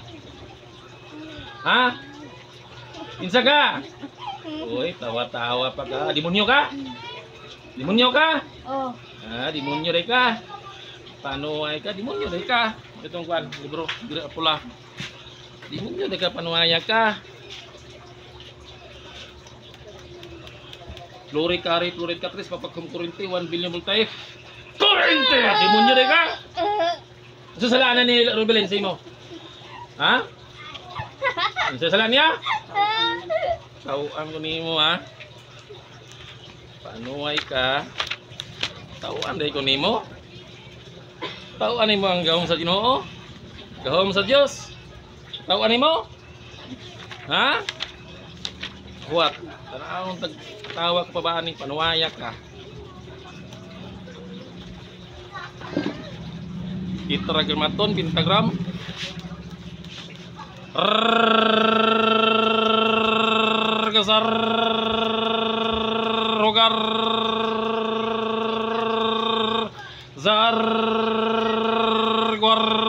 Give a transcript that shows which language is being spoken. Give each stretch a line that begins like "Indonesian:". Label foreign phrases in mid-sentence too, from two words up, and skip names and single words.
Cebuano: Ha? Insa ka? Uy, tawa-tawa pa ka. Demonyo ka? Oh. Demonyo rin ka. Panuay ka? Demonyo rin ka. Itong kwan, libro, pula. Demonyo rin ka, panuaya ka. Fluorid katris, papagkumkurinti, 1 billion voltahe. Kurente! Demonyo rin ka? Susalaan na ni Rubelin sa imo. Ha? Susalaan niya? Tauan ko nimo ha. Panuay ka. Tauan day ko nimo. Tauan nimo ang gahom sa Ginoo. Gahom sa Dios. Tauan nimo? Ha? What? Tanawon tawa ka pa ba ani panuaya ka? Tetragrammaton pentagram. Kasar rogar zar guar